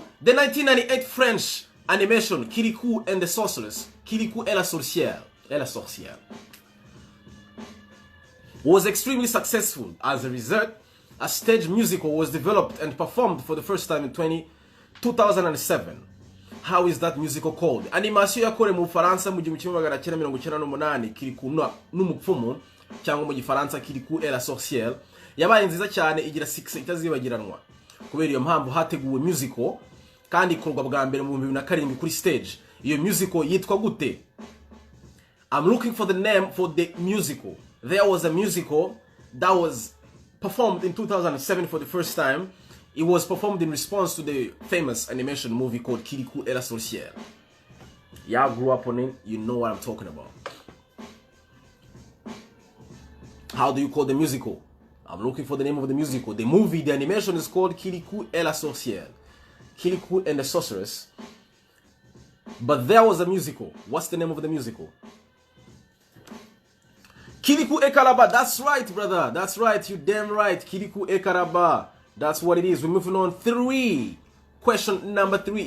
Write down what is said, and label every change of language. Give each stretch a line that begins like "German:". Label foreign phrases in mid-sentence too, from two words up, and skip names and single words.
English: The 1998 French animation Kirikou and the Sorceress, Kirikou et la Sorcière, was extremely successful. As a result, a stage musical was developed and performed for the first time in 2007. How is that musical called?
Kinyarwanda: Animation yakorewe mu Faransa mu 1998 Kirikou n'umupfumu cyangwa mu Gifaransa Kirikou et la Sorcière yabaye nziza cyane igira 6 itazibagiranwa. Kubera iyo mpamvu hateguwe musical kandi ikorwa bwa mbere mu 2007 kuri stage. Iyo musical yitwa gute?
English: I'm looking for the name for the musical. There was a musical that was performed in 2007 for the first time. It was performed in response to the famous animation movie called Kirikou et la Sorcière. Y'all grew up on it, you know what I'm talking about. How do you call the musical? I'm looking for the name of the musical. The movie, the animation is called Kirikou et la Sorcière. Kirikou and the Sorceress. But there was a musical. What's the name of the musical? Kirikou et Kalaba. That's right, brother. That's right. You damn right. Kirikou et Kalaba. That's what it is. We're moving on. 3. Question number 3.